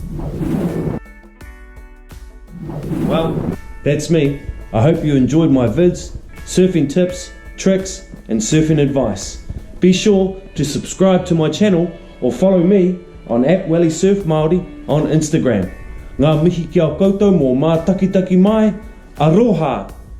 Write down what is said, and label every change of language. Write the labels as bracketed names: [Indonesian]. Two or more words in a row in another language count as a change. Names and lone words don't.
[English] Well, that's me. I hope you enjoyed my vids, surfing tips, tricks, and surfing advice. Be sure to subscribe to my channel or follow me on @WellySurfMaori on Instagram. [Māori] Ngā mihi kia koutou mō mā takitaki mai, aroha!